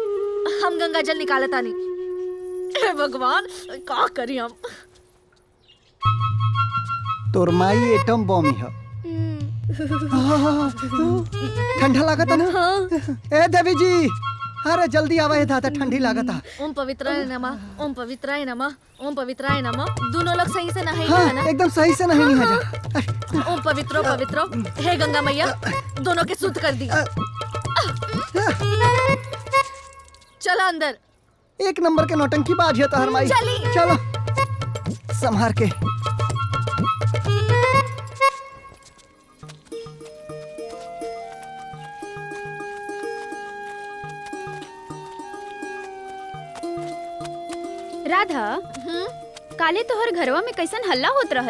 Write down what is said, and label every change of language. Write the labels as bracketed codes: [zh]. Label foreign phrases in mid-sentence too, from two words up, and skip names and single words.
[bho] हम गंगा जल निकालता नहीं। हे भगवान, क्या करी हम? तोर माई एटम बम है। ठंडा लागता ना? ए देवी जी, अरे जल्दी आवा, दादा ठंडी लागता। [sa] ओम पवित्राय नमः, ओम पवित्राय नमः, ओम पवित्राय नमः। [bho] दोनों लोग सही से नहाई हाँ, है ना? एकदम सही से नहीं निहा जा। [sa] ओम पवित्रो पवित्रो, [bho] हे गंगा मैया, दोनों के शुद्ध कर दी। चलो अंदर। एक नंबर के नौटंकी बाज है तोहर माई। चली। चलो संभार के। राधा, काले तोहर घरवा में कैसन हल्ला होत रहल?